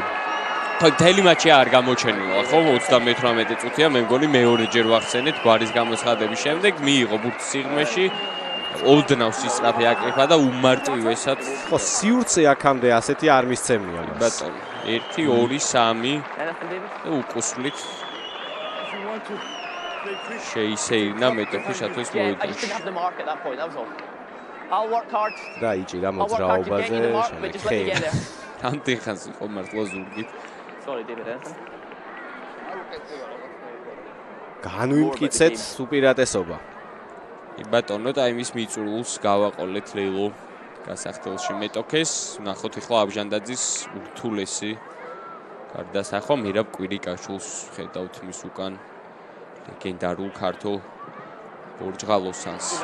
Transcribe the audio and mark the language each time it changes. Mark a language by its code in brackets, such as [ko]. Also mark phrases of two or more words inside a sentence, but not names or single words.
[ka] ხო, მთელი მატჩი არ გამოჩენილა, ხო, 38 წუთია, მე მგონი მეორეჯერ ვახსენეთ გვარის გამოცხადების შემდეგ მიიღო ბურთი სიღრმეში. ოდნავ სისწრაფე აკრიფა და უმარტივესად ხო, სიურცე აქამდე ასეთი არ მისცემია მას. ბატონო, 1 2 3 [en] Anything, David? [ka] და უკუსლით შეისეირნა მეტოქი შატოს [en] Yeah, I just [ka] მოედანში. [en] didn't have the mark at that point, that was all. I'll work hard. [ka] და იჭირა [en] I'll work hard to get you the mark, but just let me get [ka] მოძრაობაზე. [en] there. [ka] ამდენ ხანს იყო მართლა ზურგით. [en] Sorry, David, anything? [ka] განვიმტკიცეთ უპირატესობა. ბატონო ტაიმის მიწურულს გავაყოლეთ ლეილო გასახდელში მეტოქეს. ნახოთ ახლა აბჟანდაძის ურთულესი გარდასახვა მირაბ კვირიკაშვილს ხედავთ მის უკან ლეგენდარულ ქართულ ბორჯღალოსანს.